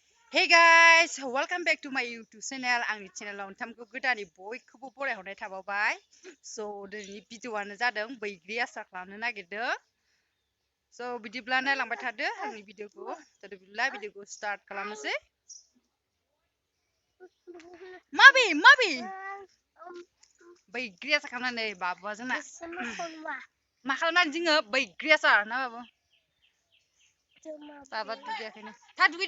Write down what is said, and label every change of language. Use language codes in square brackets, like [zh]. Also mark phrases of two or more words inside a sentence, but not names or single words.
[en] Hey guys, welcome back to my YouTube channel. [brx] आंनि चेनेलाव नोंथांमोनखौ गोदानै बयखौबो बरायहरनाय थाबावबाय। So दिनैनि भिडिअ'आनो जादों बैग्रि आसार खालामनो नागिरदों। So बिदिब्ला नायलांबाय थादो आंनि भिडिअ'खौ। बिदिब्ला भिडिअ'खौ स्टार्ट खालामनोसै। माबे बैग्रि आसार खालामनानै बाबुआ जोंना मा खालामनानै जोङो बैग्रि आसार ना बाबु बाबा दुगैयाखैनो थां